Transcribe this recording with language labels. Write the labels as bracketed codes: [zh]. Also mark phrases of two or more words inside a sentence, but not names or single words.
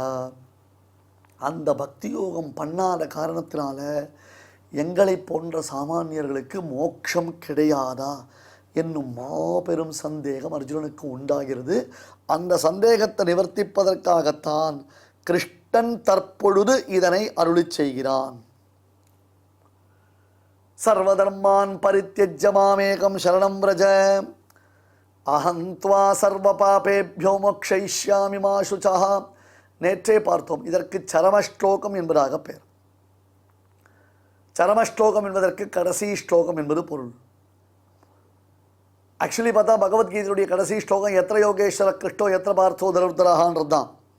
[ta] அந்த பக்தி யோகம் பண்ணாத காரணத்தினால எங்களை போன்ற சாமானியர்களுக்கு மோட்சம் கிடையாதா என்னும் மாபெரும் சந்தேகம் அர்ஜுனனுக்கு உண்டாகிறது. அந்த சந்தேகத்தை நிவர்த்திப்பதற்காகத்தான் கிருஷ்ணன் தற்பொழுது இதனை அருளி செய்கிறான். [sa] सर्वधर्मान् परित्यज्य मामेकं शरणं व्रज अहं त्वा सर्व पापेभ्यो मोक्षयिष्यामि मा शुचः. [ta] நேற்றே பார்த்தோம், இதற்கு சரமஸ்லோகம் என்பதாக பெயர். சரமஸ்லோகம் என்பதற்கு கடைசி ஸ்லோகம் என்பது பொருள். ஆக்சுவலி பார்த்தா பகவத்கீதையுடைய கடைசி ஸ்லோகம் [sa] यत्र योगेश्वर कृष्णो यत्र पार्थो [ta] தருத்தரஹான்றது தான்.